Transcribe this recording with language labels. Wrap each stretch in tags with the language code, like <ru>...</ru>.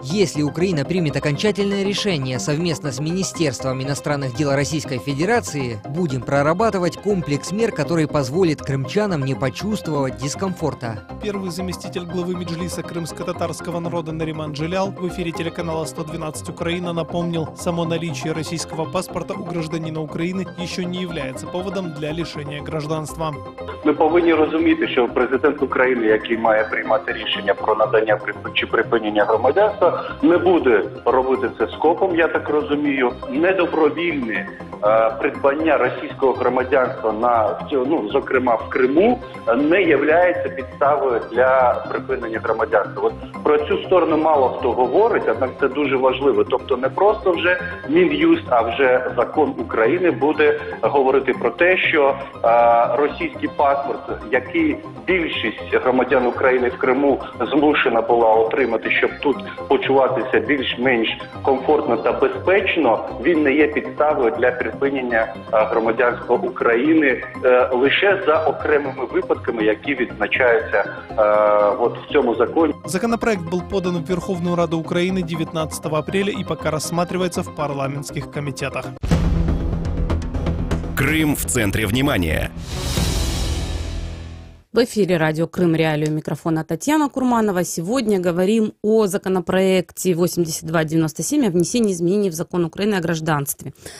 <ru>Если Украина примет окончательное решение совместно с Министерством иностранных дел Российской Федерации, будем прорабатывать комплекс мер, который позволит крымчанам не почувствовать дискомфорта. Первый заместитель главы Меджлиса крымско-татарского народа Нариман Джилял в эфире телеканала 112 Украина напомнил, само наличие российского паспорта у гражданина</ru> <uk>України ще не являється поводом для лишення</uk> <ru>гражданства.</ru> <uk>Ми повинні розуміти, що президент України, який має приймати рішення про надання чи припинення громадянства, не буде робити це скопом, я так розумію. Недобровільне придбання російського громадянства зокрема в Криму, не є підставою для припинення громадянства. От про цю сторону мало хто говорить, однак це дуже важливо. Тобто не просто вже Мін'юст, а вже закон України буде говорити про те, що російський паспорт, який більшість громадян України в Криму змушена була отримати, щоб тут почуватися більш-менш комфортно та безпечно, він не є підставою для припинення громадянства України лише за окремими випадками, які відзначаються в цьому законі.</uk> <ru>Законопроект был подан в Верховную Раду Украины 19 апреля и пока рассматривается в парламентских комитетах. Крым в центре внимания. В эфире радио «Крым Реалии», у микрофона Татьяна Курманова. Сегодня говорим о законопроекте 8297 о внесении изменений в закон Украины о гражданстве.</ru>